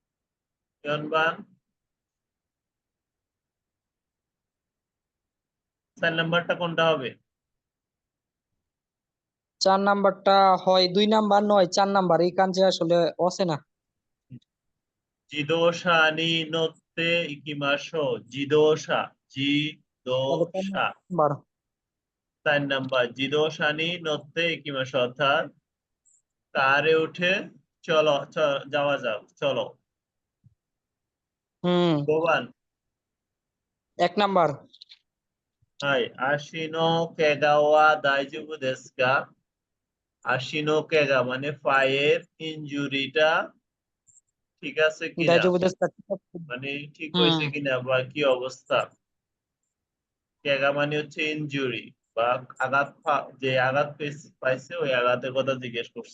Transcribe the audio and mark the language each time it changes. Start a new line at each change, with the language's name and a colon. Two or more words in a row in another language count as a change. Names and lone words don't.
Bangla: ইয়ন বান 4 নাম্বারটা কোনটা হবে? 4 নাম্বারটা হয় 2 নাম্বার নয় 4 নাম্বার, এই কাঞ্চে আসলে আছে না।
Japanese: 自動車に乗って行きましょう。自動車、自
Bangla: তাহলে
Japanese: 動 4 車。
Bangla: নাম্বার। 4 নাম্বার,
Japanese: 自動車に乗って行きましょう।
Bangla: অর্থাৎ কারে উঠে চলো যাওয়া যাক, চলো। হুম,
Japanese: 5 番,
Bangla: 1 নাম্বার।
Japanese: はい。足の怪我は大丈夫ですか? 足の怪我
Bangla: মানে পায়ের ইনজুরিটা ঠিক আছে কিনা,
Japanese: 大丈夫です.
Bangla: মানে ঠিক হুম, হয়েছে কিনা বা কি অবস্থা। কেগা মানে হচ্ছে ইনজুরি বা আঘাত, যে আঘাত পাইছে ওই আঘাতের কথা জিজ্ঞেস করছে।